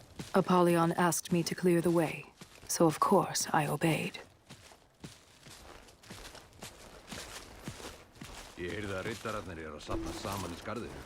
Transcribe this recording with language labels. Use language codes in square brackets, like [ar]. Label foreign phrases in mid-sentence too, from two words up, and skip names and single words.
[en] Apollyon asked me to clear the way, so of course I obeyed. [is] Ég heyrði að riddararnir eru að safna saman í skarðinu.